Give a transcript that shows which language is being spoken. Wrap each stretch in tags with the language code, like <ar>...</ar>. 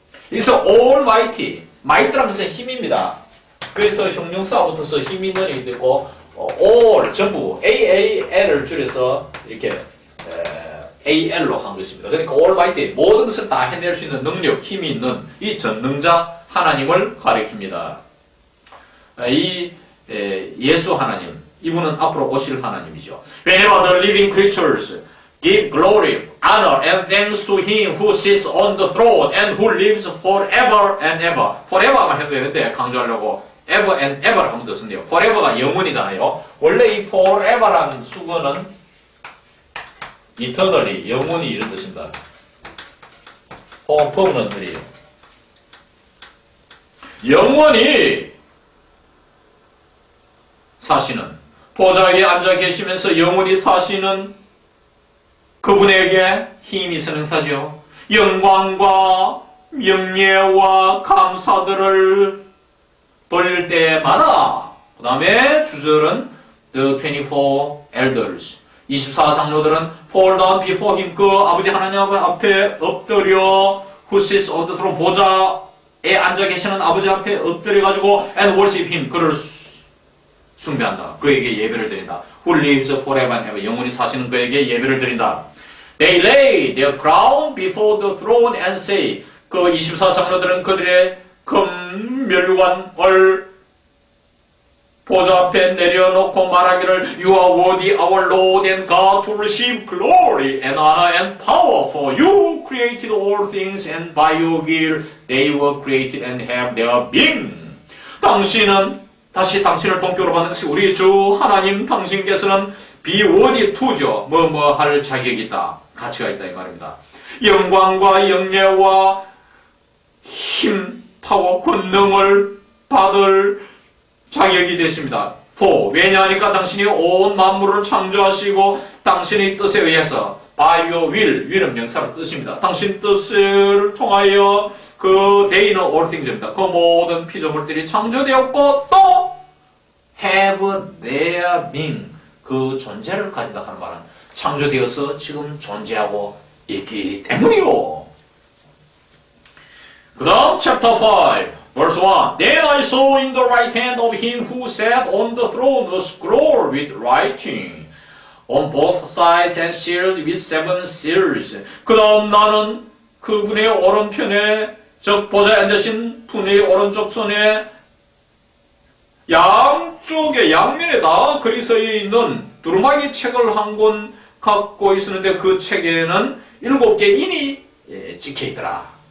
<ko>그래서 Almighty, Might라는 것은 힘입니다. 그래서 형용사가 붙어서 힘 있는 이 되고 all, 전부 AAL을 줄여서 이렇게 AL로 한 것입니다. 그러니까 Almighty, 모든 것을 다 해낼 수 있는 능력, 힘이 있는 이 전능자 하나님을 가리킵니다. 이 예수 하나님, 이분은 앞으로 오실 하나님이죠.</ko> <en>Whenever the living creatures give glory, honor, and thanks to Him who sits on the throne and who lives forever and ever.</en> <ko>forever만 해도 되는데 강조하려고</ko> <en>ever and ever</en> <ko>를 한번 더 쓴대요. forever가 영원이잖아요. 원래 이 forever라는 수거는 eternally, 영원히 이런 뜻입니다. 혹은 permanently예요. 영원히 사시는, 보좌에 앉아 계시면서 영원히 사시는 그분에게 힘이 있는 행사죠. 영광과 명예와 감사들을 돌릴 때마다, 그 다음에 주절은 The 24 Elders, 24장로들은</ko> <en>fall down before him,</en> <ko>그 아버지 하나님 앞에 엎드려,</ko> <en>who sits on the throne,</en> <ko>보좌에 앉아 계시는 아버지 앞에 엎드려가지고</ko> <en>and worship him,</en> <ko>그를 숭배한다. 그에게 예배를 드린다.</ko> <en>who lives forever and ever,</en> <ko>영원히 사시는 그에게 예배를 드린다.</ko> <en>They lay their crown before the throne and say,</en> <ko>그 24장로들은 그들의 금 멸관을 보좌 앞에 내려놓고 말하기를</ko> <en>You are worthy, our Lord and God, to receive glory and honor and power, for you created all things, and by your will they were created and have their being.</en> <ko>당신은, 다시 당신을 동격으로 받는 것이 우리 주 하나님, 당신께서는</ko> <en>be worthy to</en> <ko>죠. 뭐뭐 할 자격이 있다, 가치가 있다 이 말입니다. 영광과 영예와 힘, 파워, 권능을 받을 자격이 됐습니다. For, 왜냐하니까 당신이 온 만물을 창조하시고 당신의 뜻에 의해서</ko> <en>by your will,</en> <ko>will은 명사로 뜻입니다. 당신 뜻을 통하여 그 데이는 all things입니다. 그 모든 피조물들이 창조되었고 또</ko> <en>have their being,</en> <ko>그 존재를 가진다 하는 말은 창조되어서 지금 존재하고 있기 때문이요. 그 다음 chapter 5 Verse 1.</ko> <en>Then I saw in the right hand of him who sat on the throne a scroll with writing on both sides and sealed with 7 seals.</en> <ko>그 다음 나는 그분의 오른편에, 즉 보좌에 앉으신 분의 오른쪽 손에 양쪽에, 양면에 다 글이 써 있는 두루마기 책을 한 권 갖고 있었는데 그 책에는 7개 인이 찍혀 있더라.</ko>